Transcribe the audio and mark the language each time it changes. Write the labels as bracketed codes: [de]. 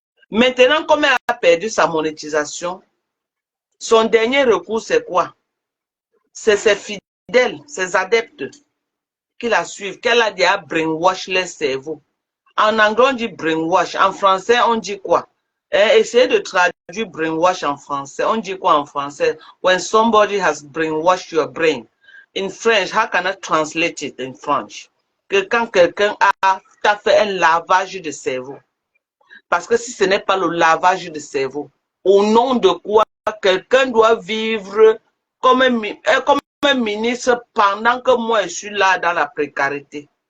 [fr] Maintenant, comme elle a perdu sa monétisation, son dernier recours, c'est quoi? C'est ses fidèles, ses adeptes qui la suivent, qu'elle a déjà brainwash les cerveaux. En anglais, on dit brainwash. En français, on dit quoi? Essayez de traduire brainwash en français. On dit quoi en français? [en] When somebody has brainwashed your brain. In French, how can I translate it in French? [fr] Que quand quelqu'un a fait un lavage de cerveau. Parce que si ce n'est pas le lavage de cerveau, au nom de quoi quelqu'un doit vivre comme un ministre pendant que moi je suis là dans la précarité.